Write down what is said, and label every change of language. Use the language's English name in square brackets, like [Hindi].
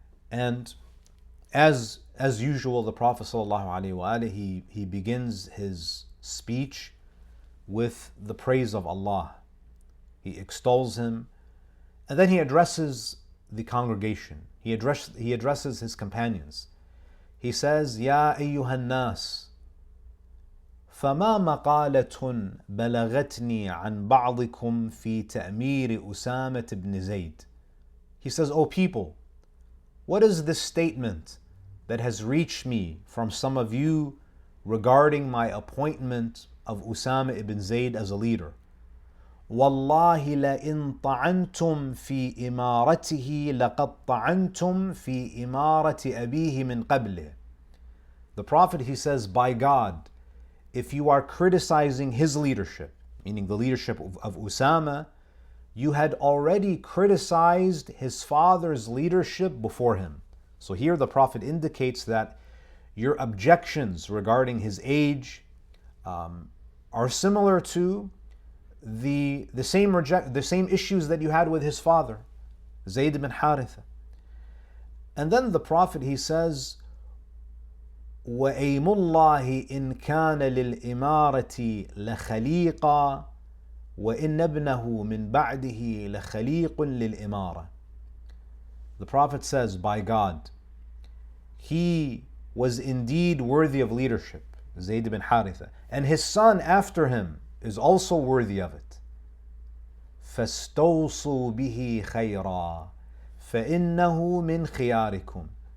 [English] And as usual, the Prophet ﷺ, he begins his speech with the praise of Allah. He extols him, and then he addresses the congregation. He addresses his companions. He says, [Arabic] "Ya ayyuhan nas, فما مقالة بلغتني عن بعضكم في تأمير أسامة بن زيد." [English] He says, "O people, what is this statement that has reached me from some of you regarding my appointment of Usama ibn Zayd as a leader? [Arabic] وَاللَّهِ لَإِن طَعَنْتُمْ فِي إِمَارَتِهِ لَقَدْ طَعَنْتُمْ فِي إِمَارَةِ أَبِيهِ مِنْ قَبْلِهِ." [English] The Prophet, he says, by God, if you are criticizing his leadership, meaning the leadership of Usama, you had already criticized his father's leadership before him. So here the Prophet indicates that your objections regarding his age are similar to the same issues that you had with his father, Zayd ibn Haritha. And then the Prophet, he says, [Arabic] وَأَيْمُ اللَّهِ إِنْ كَانَ لِلْإِمَارَةِ لَخَلِيقًا وَإِنَّ ابْنَهُ مِنْ بَعْدِهِ لَخَلِيقٌ لِلْإِمَارَةِ. [English] The Prophet says, by God, he was indeed worthy of leadership, Zayd ibn Haritha, and his son after him is also worthy of it. [Arabic] فَاسْتَوْصُوا بِهِ خَيْرًا فَإِنَّهُ مِنْ خِيَارِكُمْ.